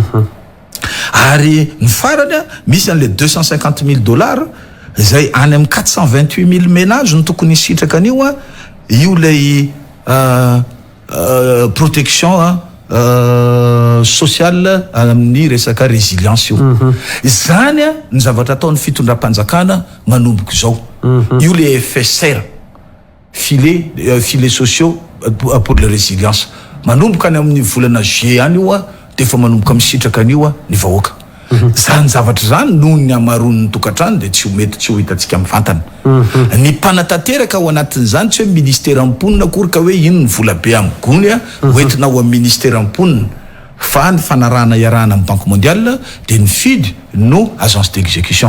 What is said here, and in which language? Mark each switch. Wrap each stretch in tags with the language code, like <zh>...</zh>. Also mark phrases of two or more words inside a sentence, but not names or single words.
<mg>Ary ny farany misy an'le 250 000 dollars zay any amin'ny 428 000 ménages no tokony sitraka an'io io lay</mg> <fr>protection sociale</fr> <mg>amin'ny resaka résilience io. Zany ny zavatra ataon'ny fitondram-panjakana manomboka izao. Io le FSR</mg> <fr>filets sociaux pour la résilience</fr> <mg>manomboka any amin'ny volana juillet any io dia efa manomboka misitraka an'io ny vahoaka. Zany zavatra zany noho ny amaron'ny tokatrano dia tsy ho mety tsy ho hitantsika mivantana. Ny mpanatanteraka ao anatin'izany tsy hoe Ministeran'ny Mponina akory ka hoe ino ny vola be amin'ny gony hoentina ao amin'ny Ministeran'ny Mponina fa ny fanarahana iarahana amin'ny Banque mondiale dia ny fidy no</mg> <fr>agence d'exécution.</fr>